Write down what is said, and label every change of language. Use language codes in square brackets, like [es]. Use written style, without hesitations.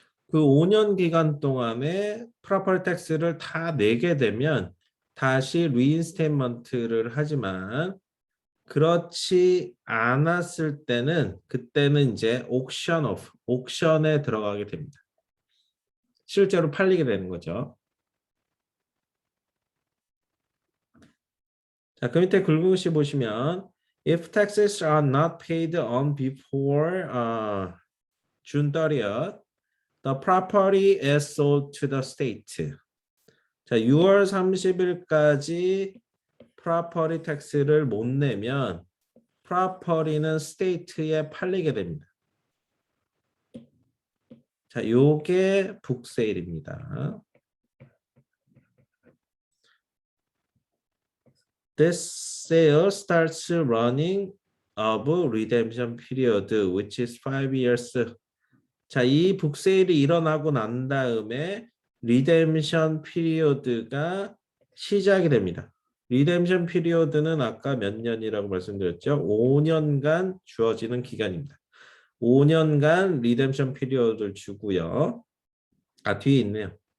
[ko] 그 5년 기간 동안에 프로퍼티 텍스를 다 내게 되면 다시 리인스테이먼트를 하지만 그렇지 않았을 때는 그때는 이제 옥션에 들어가게 됩니다. 실제로 팔리게 되는 거죠. 자, 그 밑에 굵은 글씨 보시면 [en] if taxes are not paid on before June 30th, the property is sold to the state. [ko] 자, 6월 30일까지 프로퍼티 텍스를 못 내면 프로퍼티는 스테이트에 팔리게 됩니다. 자, 요게 북세일입니다. [en] This sale starts running of redemption period, which is 5 years. [ko] 자, 이 북세일이 일어나고 난 다음에 리뎀션 피리어드가 시작이 됩니다. 리뎀션 피리어드는 아까 몇 년이라고 말씀드렸죠? 5년간 주어지는 기간입니다. 5년간 리뎀션 피리어드를 주고요. 뒤에 있네요.